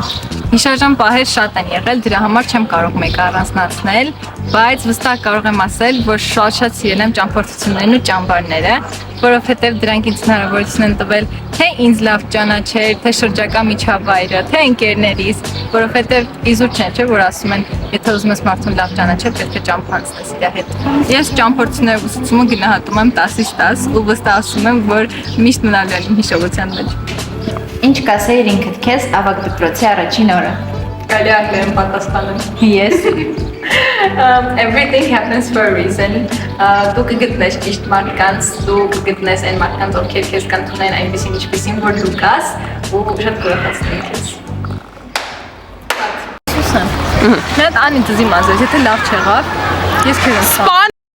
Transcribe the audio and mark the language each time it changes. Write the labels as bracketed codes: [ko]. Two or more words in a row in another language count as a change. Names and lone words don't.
[hy] Հիշարժան պահեր շատ են եղել, դրա համար չեմ կարող մեկը առանձնացնել, բայց վստահ կարող եմ ասել, որ շատ սիրել եմ ճամփորդություններն ու ճամբարները, որովհետև դրանք ինձ հնարավորություն են տվել թե ինձ լավ ճանաչել, թե շրջակա միջավայրը, թե ընկերներիս, որովհետև իզուր չէ, որ ասում են, եթե ուզում ես մարդուն լավ ճանաչել, պետք է ճամփ անցնես իր հետ։ Ես ճամփորդությունների ուսուցումը գնահատում եմ 10-ից 10 ու վստահ ասում եմ, որ միշտ մնալու եմ հիշողության մեջ։ Ինչ կասեիր ինքդ քեզ ավագ դպրոցի առաջին օրը։ Կարելի անգլերեն պատասխանել։ [en] Yes. Everything happens for a reason. [hy] Դու կգտնես ճիշտ մարդկանց, դու կգտնես այն մարդկանց, ովքեր քեզ կընդունեն այնպեսին ինչպեսին, որ դու կաս ու շատ կուրախացնեն քեզ։ Սուսան։ Մի հատ Անի դզի մազես, եթե լավ չեղավ, ես քեզ եմ